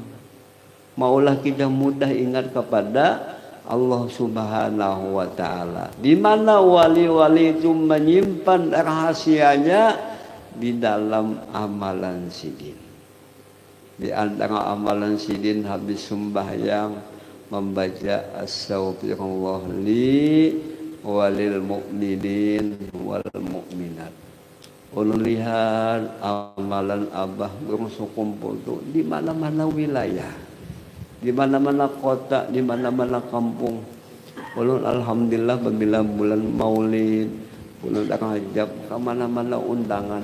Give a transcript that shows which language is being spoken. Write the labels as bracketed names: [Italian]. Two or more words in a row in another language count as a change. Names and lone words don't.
[Banjar] Maulah kita mudah ingat kepada Allah [Arabic] سبحانه وتعالى. [Banjar] Di mana wali-wali itu menyimpan rahasianya di dalam amalan sidin. Di antara amalan sidin habis sembahyang membaca [Arabic] أستغفر الله لي وللمؤمنين والمؤمنات. [Banjar] Ulun lihat amalan abah gurung sekumpul itu di mana-mana wilayah, di mana-mana kota, di mana-mana kampung. Ulun alhamdulillah bila bulan Maulid, ulun Rajab, ke mana-mana undangan.